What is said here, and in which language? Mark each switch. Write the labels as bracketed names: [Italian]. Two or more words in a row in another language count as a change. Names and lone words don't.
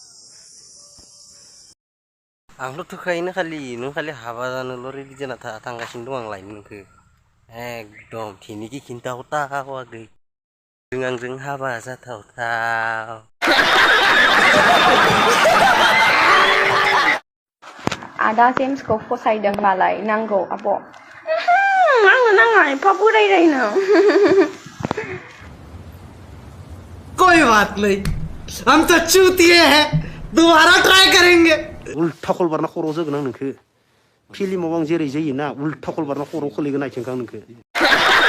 [Bodo] आंथ' थोखायोनो खालि नों खालि हाबा जानोल' रेडि जाना थांगासिनो दं आं लायनो नोंखौ एकदम थिनिखि खिन्थाहरथाव आगै जों आंजों हाबा जाथावथाव आदा जेम्सखौ फसायदों मालाय नांगौ आब' आंनो नाङा एफा बोरायनो [Hindi] कोई बात नहीं हम तो चूतिए हैं दोबारा ट्राई करेंगे [Bodo] उल्था कल बारना खर'आव जोगोन आं नोंखो फिल्माव आं जेरै जायोना उल्था कल बारना खर'आव खोलैगोन आथिंखौ आं नोंखो